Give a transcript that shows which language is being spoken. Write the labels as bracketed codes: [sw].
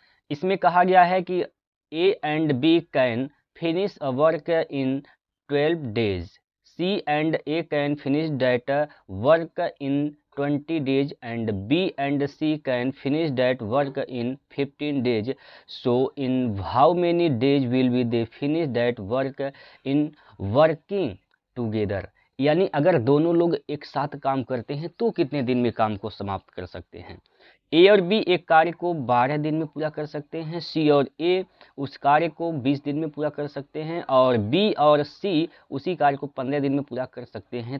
[hi] इसमें कहा गया है कि [en] A and B can finish a work in 12 days, C and A can finish that work in 20 days and B and C can finish that work in 15 days. So in how many days will be they finish that work in working together? [hi] यानी अगर दोनों लोग एक साथ काम करते हैं तो कितने दिन में काम को समाप्त कर सकते हैं? ए और बी एक कार्य को 12 दिन में पूरा कर सकते हैं, सी और ए उस कार्य को 20 दिन में पूरा कर सकते हैं, और बी और सी उसी कार्य को 15 दिन में पूरा कर सकते हैं।